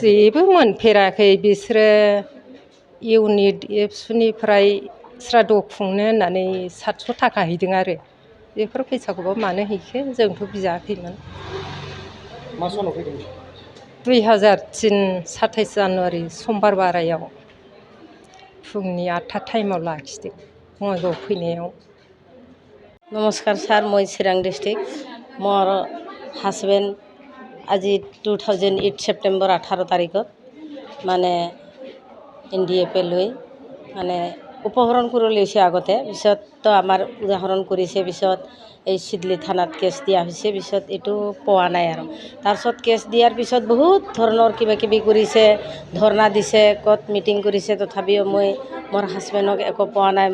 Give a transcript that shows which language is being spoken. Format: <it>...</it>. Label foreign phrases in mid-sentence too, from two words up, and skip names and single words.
<brx>जेबो मोनफेराखै बिसोरो इउनिट एबसुनिफ्राय स्राद खुंनो होननानै 700 थाखा हैदों आरो बेफोर फैसाखौबो मानो हैखो जोंथ' बियाखैमोन मा सानाव फैदों 2003 27 जानुवारि समबार बारायाव फुंनि 8था टाइमाव लाखिदों बङाइगाव फैनायाव</brx> <as>নমস্কাৰ ছাৰ, মই চিৰাং ডিষ্ট্ৰিক্ট। মোৰ হাজবেণ্ড আজি 2008 ছেপ্টেম্বৰ 18 তাৰিখত মানে Ndfb লৈ মানে উপহৰণ কৰি লৈছে আগতে, পিছততো আমাৰ উদাহৰণ কৰিছে, পিছত এই চিডলি থানাত কেছ দিয়া হৈছে, পিছত এইটো পোৱা নাই আৰু তাৰপিছত কেছ দিয়াৰ পিছত বহুত ধৰণৰ কিবা কিবি কৰিছে, ধৰ্ণা দিছে, ক'ত মিটিং কৰিছে, তথাপিও মই মোৰ হাজবেণ্ডক একো পোৱা নাই।</as>